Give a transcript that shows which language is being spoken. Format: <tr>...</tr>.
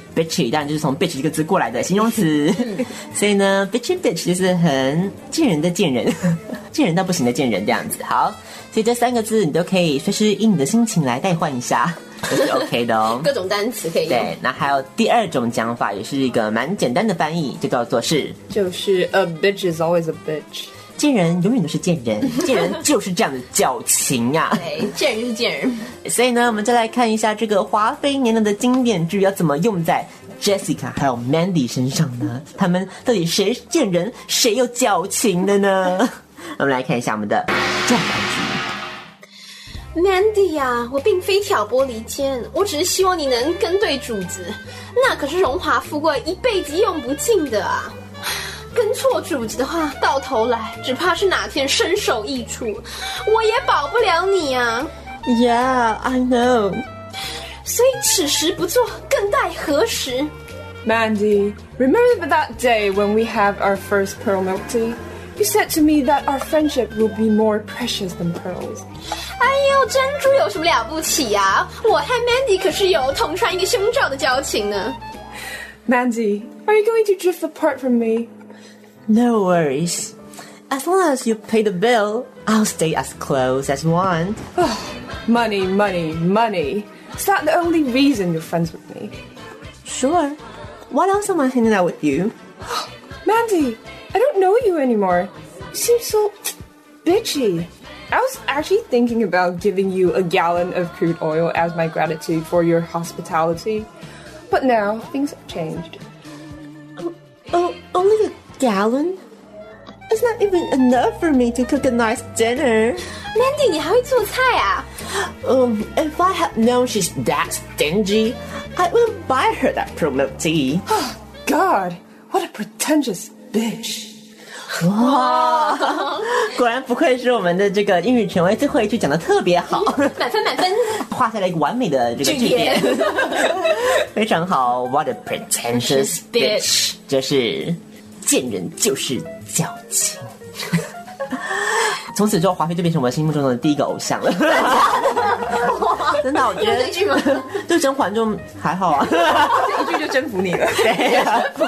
<zh>Bitchy 当然就是从 Bitch 这个字过来的形容词所以呢</zh> <en>Bitchy Bitch</en> <zh>就是很贱人的贱人贱人到不行的贱人这样子好所以这三个字你都可以随时以你的心情来代换一下都是 OK 的哦各种单词可以用对那还有第二种讲法也是一个蛮简单的翻译就叫做是就是</zh> <en>A bitch is always a bitch</en> <zh>贱人永远都是贱人贱人就是这样的矫情啊对贱人就是贱人所以呢我们再来看一下这个华妃娘娘的经典句要怎么用在 Jessica 还有 Mandy 身上呢他们到底谁是贱人谁又矫情的呢我们来看一下我们的状态句 Mandy 啊我并非挑拨离间我只是希望你能跟对主子那可是荣华富贵一辈子用不尽的啊跟错主子的话到头来只怕是哪天身首异处我也保不了你啊</zh> <en>Yeah, I know</en> <zh>所以此时不做更待何时</zh> <en>Mandy, remember that day when we have our first pearl milk tea? You said to me that our friendship will be more precious than pearls</en> <zh>哎呦珍珠有什么了不起啊我和 Mandy 可是有同穿一个胸罩的交情呢</zh> <en>Mandy, are you going to drift apart from me No worries. As long as you pay the bill, I'll stay as close as you want. Oh, money, money, money. Is that the only reason you're friends with me? Sure. What else am I hanging out with you? Mandy, I don't know you anymore. You seem so bitchy. I was actually thinking about giving you a gallon of crude oil as my gratitude for your hospitality. But now, things have changed. Only the... Gallon? It's not even enough for me to cook a nice dinner.</en> <zh>Mandy, 你还会做菜啊?</zh> <en>If I had known she's that stingy, I wouldn't buy her that pearl milk tea. Oh, God, what a pretentious bitch.</en> <zh>哇, 果然不愧是我们的这个英语权威最后一句讲得特别好。满分满分。画下了一个完美的这个句点。非常好,</zh> <en>what a pretentious bitch.</en> <zh>就是贱人就是矫情从此之后华妃就变成我心目中的第一个偶像了真的我觉得这句吗就甄嬛就还好啊这一句就征服你了对啊</zh>